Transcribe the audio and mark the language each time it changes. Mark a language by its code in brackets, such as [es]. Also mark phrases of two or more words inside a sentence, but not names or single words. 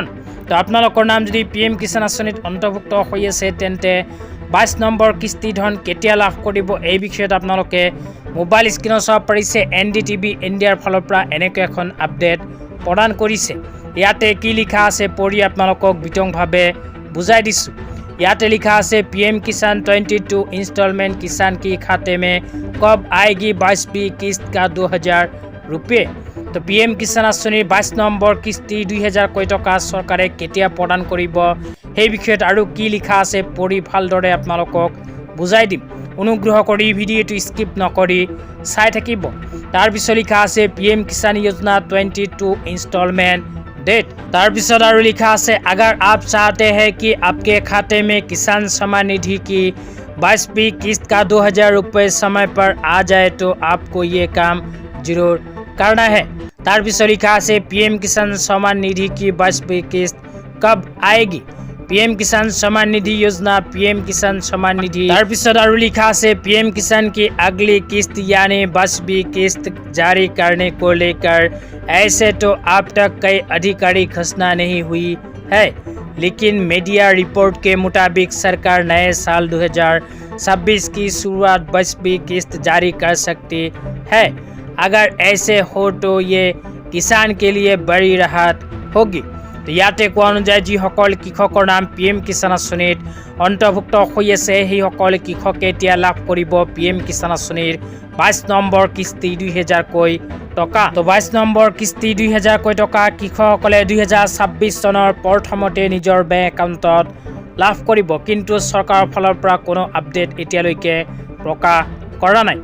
[as] তো আপোনালোকৰ নাম যদি PM কিষাণ আঁচনিত অন্তৰ্ভুক্ত হৈ আছে তেন্তে 22 নম্বৰ কিস্তি ধন কেতিয়া লাভ কৰিব এই বিষয়ত আপোনালোকে [en] mobile screen [as] চাব পাৰিছে। NDTV ইণ্ডিয়াৰ ফালৰ পৰা এনেকৈ এখন আপডেট প্ৰদান কৰিছে। ইয়াতে কি লিখা আছে পঢ়ি আপোনালোকক বিতংভাৱে বুজাই দিছোঁ। ইয়াতে লিখা আছে [hi] PM किसान 22 इंस्टॉलमेंट किसान की खाते में कब आएगी 22वीं किस्त का 2000 रुपये। [as] तो PM किষাণ আঁচনিৰ 22 নম্বৰ কিস্তি 2000 কোটি টকা চৰকাৰে কেতিয়া প্ৰদান কৰিব সেই বিষয়ত আৰু কি লিখা আছে পঢ়ি ভালদৰে আপোনালোকক বুজাই দিম। অনুগ্ৰহ কৰি ভিডিঅ'টো স্কিপ নকৰি চাই থাকিব। তাৰপিছত লিখা আছে [hi] PM किষাণ योजना 22 [en] installment date. [as] তাৰপিছত আৰু লিখা আছে [hi] अगर आप चाहते हैं कि आपके खाते में किसान सम्मान निधि की 22वीं किस्त का 2000 रुपये समय पर आ जाए तो आपको ये काम जरूर करना है। [as] তাৰপিছত লিখা আছে [hi] PM किसान सम्मान निधि की 22वीं किस्त कब आएगी। PM किसान सम्मान निधि योजना PM किसान सम्मान निधि। [as] তাৰপিছত আৰু লিখা আছে [hi] PM किसान की अगली किस्त यानी 22वीं किस्त जारी करने को लेकर ऐसे तो अब तक कई आधिकारिक घोषणा नहीं हुई है, लेकिन [en] media report [hi] के मुताबिक सरकार नए साल 2026 की शुरुआत 22वीं किस्त जारी कर सकती है। अगर ऐसे हो तो ये किसान के लिए बड़ी राहत होगी। [as] तो ইয়াতে কোৱা অনুযায়ী যিসকল কৃষকৰ নাম PM কিষাণ আঁচনিত অন্তৰ্ভুক্ত হৈ আছে সেইসকল কৃষকে এতিয়া লাভ কৰিব PM কিষাণ আঁচনিৰ 22 নম্বৰ কিস্তি 2000 কোটি টকা। তো 22 নম্বৰ কিস্তি 2000 কোটি টকা কৃষকসকলে 2026 চনৰ প্ৰথমতে নিজৰ [en] bank account [as] লাভ কৰিব, কিন্তু চৰকাৰৰ ফালৰ পৰা কোনো আপডেট এতিয়ালৈকে প্ৰকাশ কৰা নাই।